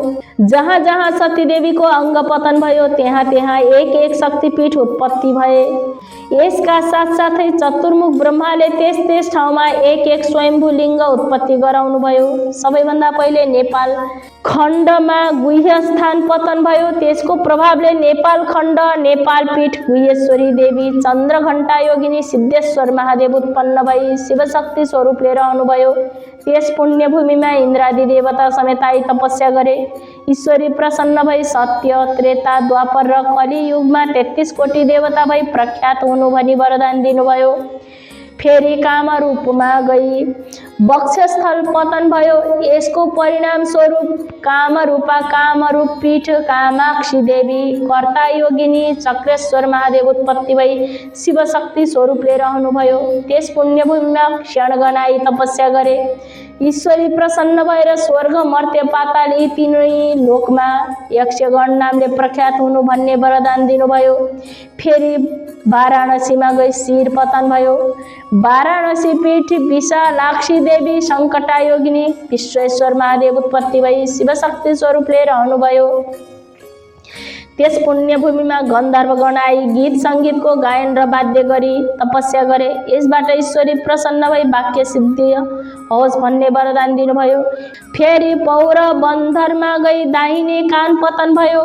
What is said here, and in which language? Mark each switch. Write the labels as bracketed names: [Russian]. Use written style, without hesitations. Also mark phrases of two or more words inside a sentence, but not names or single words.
[Nepali] जहाँ जहाँ सती देवीको अङ्ग पतन भयो त्यहाँ त्यहाँ एक एक शक्तिपीठ उत्पत्ति भए। यसका साथसाथै चतुर्मुख ब्रह्माले त्यस त्यस ठाउँमा एक एक स्वयम्भू लिङ्ग उत्पत्ति गराउनु भयो। सबैभन्दा पहिले नेपाल खण्डमा गुह्य स्थान पतन भयो। त्यसको प्रभावले नेपाल खण्ड, नेपाल पीठ, गुह्येश्वरी देवी, चन्द्रघण्टा योगिनी, सिद्धेश्वर महादेव उत्पन्न भई शिवशक्ति स्वरूपले रहनुभयो। त्यस पुण्यभूमिमा इन्द्रादि देवता समेत आई तपस्या गरे। ईश्वरी प्रसन्न भई सत्य, त्रेता, द्वापर र कलियुगमा 33 कोटी देवता भई प्रख्यात हुनु भनी वरदान दिनुभयो। फेरि कामरूपमा गई वक्षस्थल पतन भयो। यसको परिणाम स्वरूप कामरूपा, कामरूप पीठ, कामाक्षी देवी, कर्ता योगिनी, चक्रेश्वर महादेव उत्पत्ति भई शिवशक्ति स्वरूपले रहनुभयो। त्यस पुण्यभूमिमा क्षणगण आई तपस्या गरे। ईश्वरी प्रसन्न भएर स्वर्ग, मर्त्य, पाताल यी तीनै लोकमा यक्षगण नामले प्रख्यात हुनु भन्ने वरदान दिनुभयो। फेरि वाराणसीमा गई शिर पतन भयो। वाराणसी पीठ, विशालाक्षी देवी, सङ्कटा योगिनी, विश्वेश्वर महादेव उत्पत्ति भई शिवशक्ति स्वरूपले रहनुभयो। त्यस पुण्यभूमिमा गन्धर्वगण आई गीत सङ्गीतको गायन र वाद्य गरी तपस्या गरे। यसबाट ईश्वरी प्रसन्न भई वाक्य सिद्धि होस् भन्ने वरदान दिनुभयो। फेरि पौरबन्धरमा गई दाहिने कान पतन भयो।